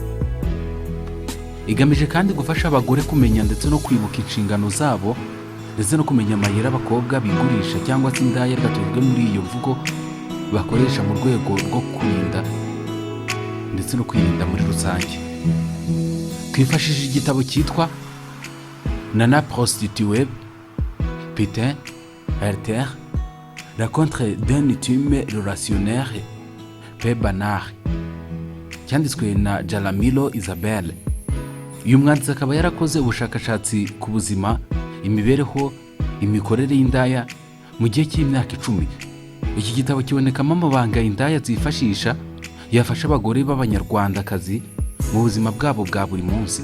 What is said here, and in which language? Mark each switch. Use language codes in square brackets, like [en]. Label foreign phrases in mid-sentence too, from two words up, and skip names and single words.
[rw] Igamije kandi gufasha abagore kumenya ndetse no kwibuka inshingano zabo, ndetse no kumenya amayeri abakobwa bigurisha cyangwa se indaya gatuzwe muri iyo mvugo bakoresha mu rwego rwo kurinda ndetse no kwirinda muri rusange. Twifashishije igitabo cyitwa Nana prostituée, putain, alter, rencontre d'un intime relationnaire, peu banal, cyanditswe na Jaramillo Isabelle. Uyu mwanditsi akaba yarakoze ubushakashatsi ku buzima, imibereho, imikorere y'indaya mu gihe cy'imyaka 10. Iki gitabo kibonekamo amabanga indaya zifashisha yafasha abagore b'abanyarwandakazi mu buzima bwabo bwa buri munsi.